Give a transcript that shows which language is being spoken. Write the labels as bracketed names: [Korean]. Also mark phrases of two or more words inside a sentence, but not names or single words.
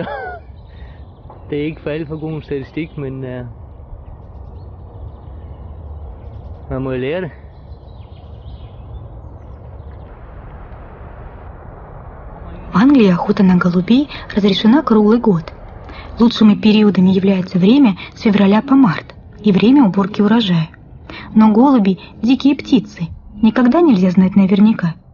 [Danish] Det er ikke for alt for god en statistik, men man må jo lære det. [Russian] В Англии охота на голубей разрешена круглый год. Лучшими периодами является время с февраля по март и время уборки урожая. Но голуби – дикие птицы, никогда нельзя знать наверняка.